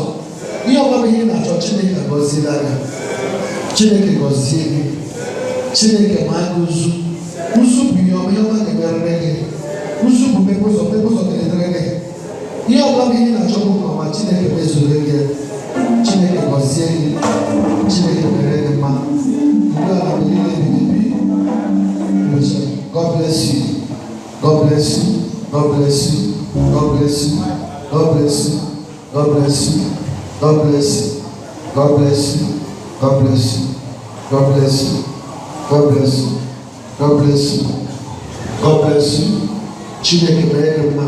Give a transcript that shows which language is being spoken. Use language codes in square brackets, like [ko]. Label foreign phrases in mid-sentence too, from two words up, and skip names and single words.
[ig] Ihe ọma bụ ihe ị na-achọ, Chineke gọziela gị, Chineke gọzie gị, Chineke ma gị ụzụ. Ụzụ bụ ihe ọma ga-emerere gị. Ụzụ bụ mmepe ụzọ ga-edere gị. Ihe ọbụla bụ ihe na-achọ bụ ma Chineke mezuru gị, Chineke gọzie gị, Chineke mere gị mma. Ndị ala bụ ihe ebibi. [en] God bless you. God bless you. God bless you. God bless you. God bless you. God bless you. God bless you. God bless you. God bless you. God bless you. God bless you. God bless you. God bless you. [ig] Chineke mere gị mma.